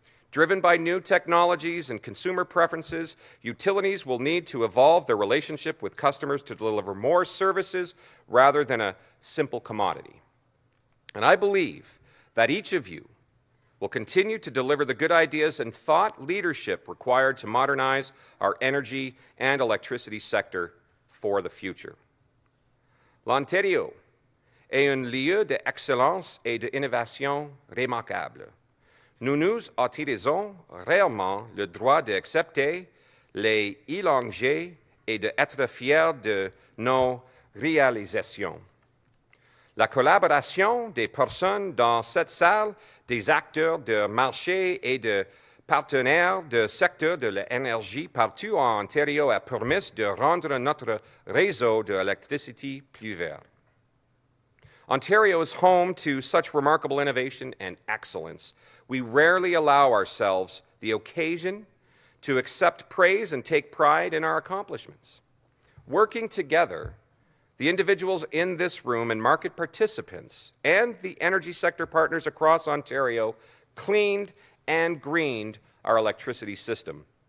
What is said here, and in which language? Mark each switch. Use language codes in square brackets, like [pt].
[en] Driven by new technologies and consumer preferences, utilities will need to evolve their relationship with customers to deliver more services rather than a simple commodity. And I believe that each of you will continue to deliver the good ideas and thought leadership required to modernize our energy and electricity sector for the future. [fr] L'Ontario est un lieu d'excellence et d'innovation remarquable. Nous nous autorisons réellement le droit d'accepter les éloges et d'être fiers de nos réalisations. La collaboration des personnes dans cette salle, des acteurs de marché et de partenaires du secteur de l'énergie partout en Ontario a permis de rendre notre réseau d'électricité plus vert. [en] Ontario is home to such remarkable innovation and excellence. We rarely allow ourselves the occasion to accept praise and take pride in our accomplishments. Working together, the individuals in this room and market participants and the energy sector partners across Ontario cleaned and greened our electricity system.